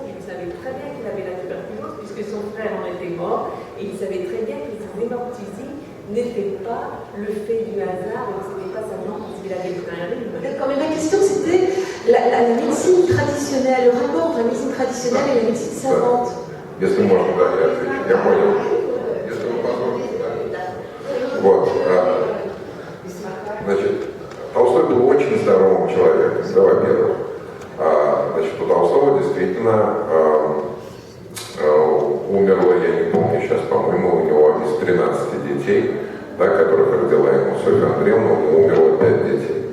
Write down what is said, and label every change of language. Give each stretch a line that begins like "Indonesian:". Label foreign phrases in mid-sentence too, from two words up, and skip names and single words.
French: Il savait très bien qu'il avait la tuberculose puisque son frère en était mort et il savait très bien que ses hémorthésies n'était pas le fait du hasard, ce n'était pas seulement parce qu'il avait pris un rhume. D'accord, mais ma question c'était la médecine traditionnelle, le rapport entre la médecine traditionnelle et la médecine savante.
Russian: Если можно, да, я отвечу. Я понял. Если вы позволите, да. Вот. Значит, Толстой был очень здоровым человеком, это во-первых. Значит, у Толстого действительно умерло, я не помню сейчас, по-моему, у него из 13 детей, да, которых родила ему Софья Андреевна, у него умерло 5 детей.